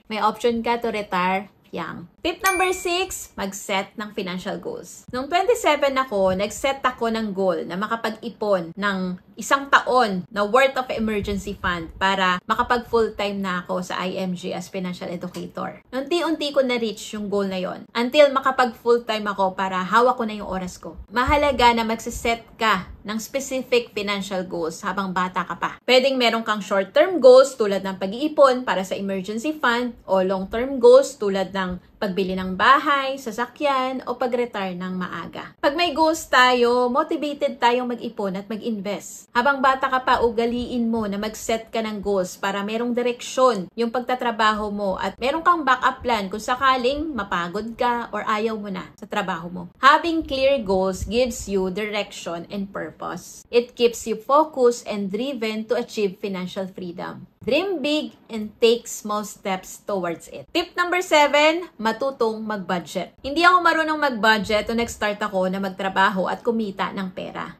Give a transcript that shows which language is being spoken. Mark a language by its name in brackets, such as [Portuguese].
[Filipino] May option ka [English] to retire young. [Filipino] Tip number 6, mag-set ng financial goals. Noong 27 ako, nag-set ako ng goal na makapag-ipon ng 1 taon na worth of emergency fund para makapag full-time na ako sa IMG [English] as financial educator. [Filipino] Unti-unti ko na-reach yung goal na yon until makapag full-time ako para hawak ko na yung oras ko. Mahalaga na magsiset ka ng specific financial goals habang bata ka pa. Pwedeng meron kang short-term goals tulad ng pag-iipon para sa emergency fund o long-term goals tulad ng pagbili ng bahay, sasakyan, o pag-retire ng maaga. Pag may goals tayo, motivated tayong mag-ipon at mag-invest. Habang bata ka pa, ugaliin mo na mag-set ka ng goals para merong direksyon yung pagtatrabaho mo at meron kang backup plan kung sakaling mapagod ka or ayaw mo na sa trabaho mo. [English] Having clear goals gives you direction and purpose. It keeps you focused and driven to achieve financial freedom. Dream big and take small steps towards it. [Filipino] Tip number 7, matutong mag-budget. Hindi ako marunong mag-budget nung nag-start ako na magtrabaho at kumita ng pera.